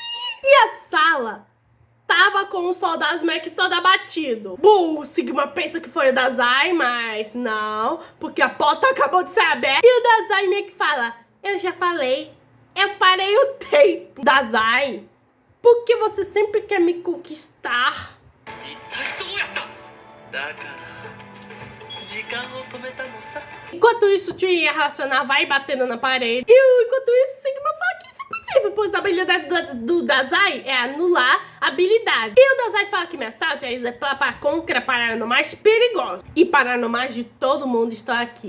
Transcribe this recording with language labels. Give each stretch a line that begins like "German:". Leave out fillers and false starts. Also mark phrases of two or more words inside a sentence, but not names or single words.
Portuguese: E a sala tava com os soldados meio que todo abatido. Bom, o Sigma pensa que foi o Dazai, mas não, porque a porta acabou de ser aberta. E o Dazai meio que fala, eu já falei, eu parei o tempo. Dazai, por que você sempre quer me conquistar?
Japanese: 一体どうやっただから時間を止めたのさ
Portuguese: Enquanto isso, o Chuya racional vai batendo na parede. E enquanto isso, o Sigma fala que isso é possível, pois a habilidade do Dazai é anular a habilidade. E o Dazai fala que Messalt é exemplar contra paranormais perigosos. E paranormais de todo mundo estão aqui.